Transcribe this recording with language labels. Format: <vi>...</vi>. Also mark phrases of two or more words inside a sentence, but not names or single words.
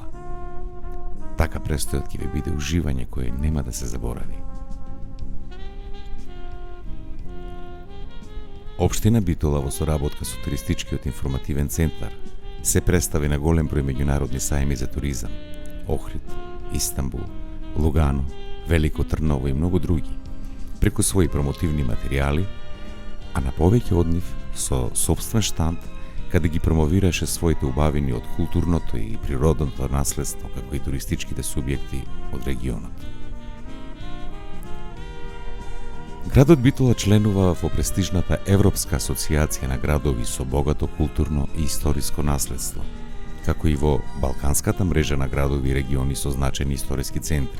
<mk>Така престојот ќе ви биде уживање кое нема да се заборави. Општина Битола во соработка со туристичкиот информативен центар се представи на голем број меѓународни сајми за туризам: Охрид, Истанбул, Lugano, Veliko Trnovo и многу други, преку своите промотивни материјали, а на повеќе од нив со собствен штанд, каде ги промовираше своите убавини од културното и природното наследство, како и туристичките субјекти од регионот. Градот Битола членува во престижната Европска асоциација на градови со богато културно и историско наследство, како и во Балканската мрежа на градови и региони со значајни историски центри.</mk>